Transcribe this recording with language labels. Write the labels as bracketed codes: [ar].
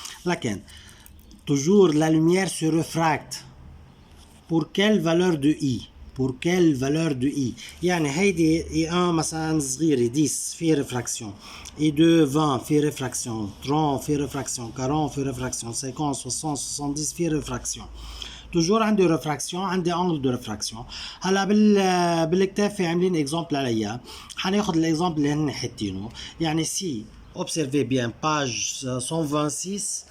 [fr] لكن toujours la lumière se réfracte pour quelle valeur de I? Pour quelle valeur de I? [ar] يعني هيدي I1 مثلا صغيرة 10 في ريفراكسيون، I2 20 في ريفراكسيون، 30 في ريفراكسيون، 40 في ريفراكسيون، 50 60 70 في ريفراكسيون. توجور عندي ريفراكسيون، عندي انجل دو ريفراكسيون. هلا بالكتاب في عاملين اكزامبل عليها. حناخذ الاكزامبل اللي هن حاطينه. يعني سي [fr] observez bien page 126.